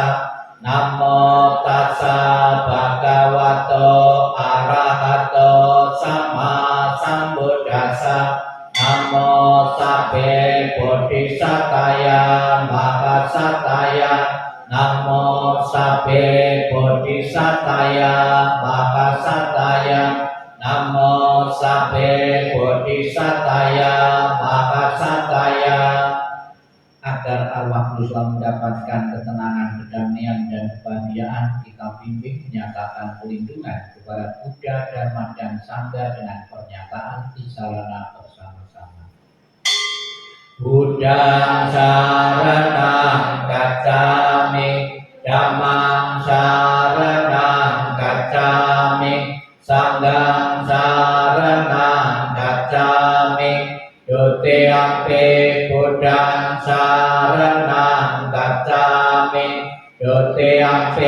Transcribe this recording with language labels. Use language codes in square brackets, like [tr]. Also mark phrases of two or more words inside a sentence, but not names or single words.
[pi] Namo Tassa Bhagavato Arahato Sama Sambuddhassa, Namo Sabbe Bodhisataya Mahasataya, Namo Sabbe Bodhisataya Mahasataya, Namo Sabbe Bodhisataya Mahasataya. [id] Agar arwah Guslam mendapatkan ketenangan, kedamaian, dan kebahagiaan, kita bimbing menyatakan perlindungan kepada Buddha, Dharma, dan Sangha dengan pernyataan isarana bersama-sama. [pi] Buddhang saranang gacchami, Dhammang saranang gacchami, Sanghang saranang gacchami, Dutiyampi Buddhang saranang gacchami, Dutiyampi